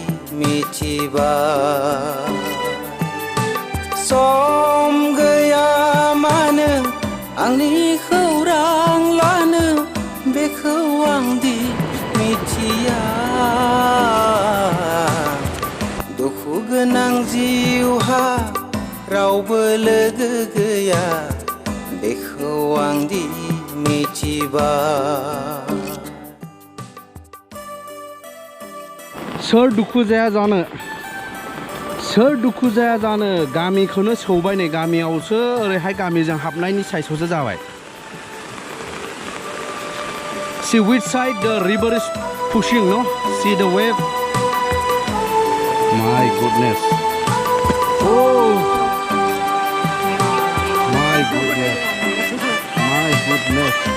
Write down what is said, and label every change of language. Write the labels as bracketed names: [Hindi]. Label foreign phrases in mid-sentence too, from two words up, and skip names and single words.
[Bodo] मिथिबाय सम गैया मानो आंनि खौरां लानो बेखौ आंदि मिथिया दुखु गोनां जिउहा रावबो लोगो गैया बेखौ आंदि मिथिबाय सोर दुखु जाया जानो सोर दुखु जाया जानो गामिखौनो सौबाय नै गामियावसो ओरैहाय गामिजों हाबनायनि साइसआवसो जाबाय [English] See which side the river is pushing, no? See the wave. My goodness. Oh. My goodness. My goodness.